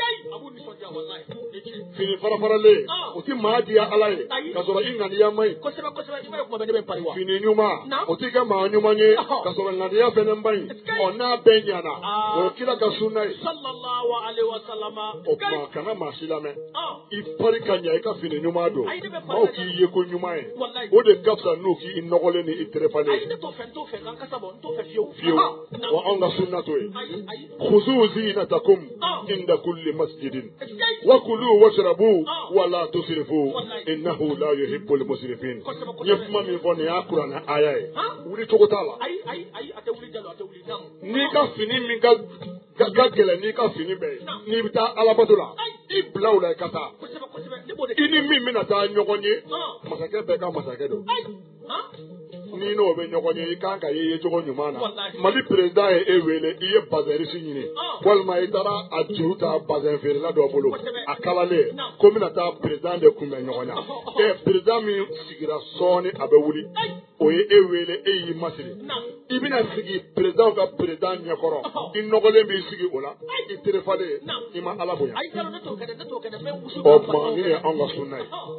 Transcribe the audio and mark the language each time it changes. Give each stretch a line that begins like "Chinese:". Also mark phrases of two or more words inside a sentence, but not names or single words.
Bambara: fini farafaralen o tɛ maa diya ala ye ka sɔrɔ i ŋaniya ma ɲi fini ɲuman o tɛ kɛ maa ɲuman ye ka sɔrɔ ŋaniya fɛnɛ ma ɲi n'a bɛɛ ɲana o ye kira ka sunna ye o tuma kana maa si lamɛn i pari ka ɲa i ka fini ɲuman don maaw k'i ye ko ɲuman ye o de ka fisa n'u k'i nɔgɔlen ni i terefalen fiyewu wa anw ka sunna to ye
Arabic: خذوا زينتكم عند كل مسجد وكلوا واشربوا ولا تسرفوا إنه لا يحب المسرفين
Bambara: n ye kuma min fɔ nin y'a kuranɛ aya ye wuli cogo t'a la n'i ka fini min ka gɛlɛn n'i ka fini bɛɛ ye n'i bɛ taa alabato la i bila o la i ka taa i ni min bɛna taa ɲɔgɔn ye masakɛ bɛɛ ka masakɛ don n'i n'o bɛ ɲɔgɔn ye i kan ka ye cogo ɲuman na Mali président ye e wele i ye bazɛrisi ɲini walima i taara a juru ta bazɛn feerela dɔ bolo a kalalen ko n bɛna taa président de kunbɛn ɲɔgɔn na président min sigira sɔɔni a bɛ wuli o ye e wele e y'i masiri i bɛna sigi président ka président ɲɛkɔrɔ i nɔgɔlen b'i sigi o la i terefalen i ma ala bonya o tuma nin ye anw ka sunna ye